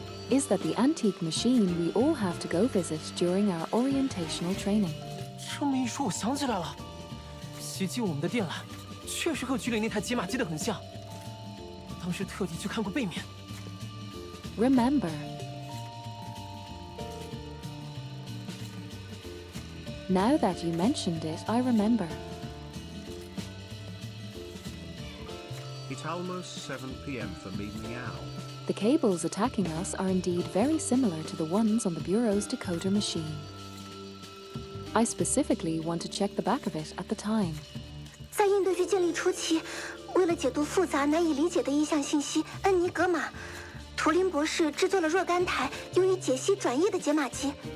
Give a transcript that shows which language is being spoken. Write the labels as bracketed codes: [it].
[en] Is that the antique machine we all have to go visit during our orientational training? [zh] 这么一说，我想起来了，袭击我们的电缆确实和局里那台解码机的很像。我当时特地去看过背面。 [en] Remember. Now that you mentioned it, I remember. It's almost 7 p.m. for me meow. The cables attacking us are indeed very similar to the ones on the Bureau's decoder machine. I specifically want to check the back of it at the time. [zh] 在应对局建立初期，为了解读复杂难以理解的意象信息恩尼格玛，图灵博士制作了若干台用于解析转译的解码机。